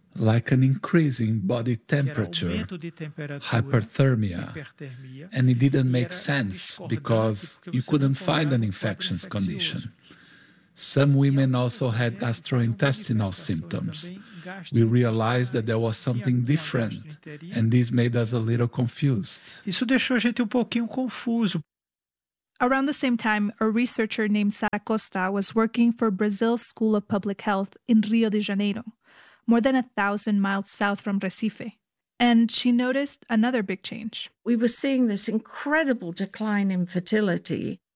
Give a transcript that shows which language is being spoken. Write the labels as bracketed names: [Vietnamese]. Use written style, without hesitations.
[English] Like an increase in body temperature, hyperthermia. And it didn't make sense because you couldn't find an infectious condition. Some women also had gastrointestinal symptoms. We realized that there was something different, and this made us a little confused. [Portuguese] Isso deixou a gente pouquinho confuso. [English] Around the same time, a researcher named Sara Costa was working for Brazil's School of Public Health in Rio de Janeiro, more than 1,000 miles south from Recife. And she noticed another big change. We were seeing this incredible decline in fertility.